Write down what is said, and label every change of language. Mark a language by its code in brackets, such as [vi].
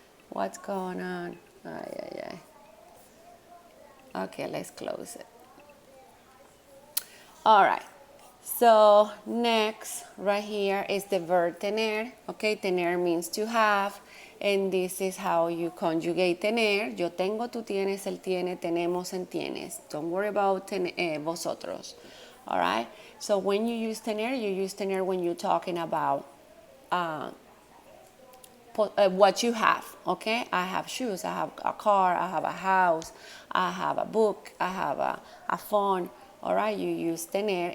[en] What's going on? Ay. Okay, let's close it. All right. So next, right here is the verb tener. Okay, tener means to have. And this is how you conjugate tener. [es] Yo tengo, tú tienes, él tiene, tenemos, and tienes. [en] Don't worry about vosotros. All right? So when you use tener when you're talking about what you have, okay? I have shoes, I have a car, I have a house, I have a book, I have a phone, all right? You use tener.